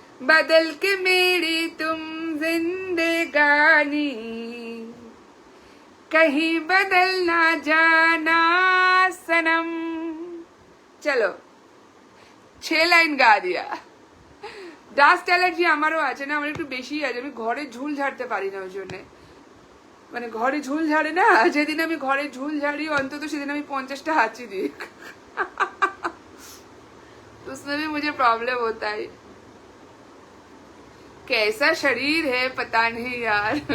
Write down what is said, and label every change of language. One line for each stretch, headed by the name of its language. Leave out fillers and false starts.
Hindi: बदल के मेरी तुम जिंदगानी, कहीं बदल ना जाना सनम। चलो, 6 লাইন গা দিয়া।
Bangla: ডাস্ট অ্যালার্জি আমারও আছে না, আমার একটু বেশি আছে। আমি ঘরে ঝুল ঝাড়তে পারি না, ওই জন্যে। মানে ঘরে ঝুল ঝাড়ে না, যেদিন আমি ঘরে ঝুল ঝাড়ি অন্তত সেদিন আমি 50টা হাঁচি দিই।
Hindi: उसमें भी मुझे प्रॉब्लम होता है। कैसा शरीर है पता नहीं यार।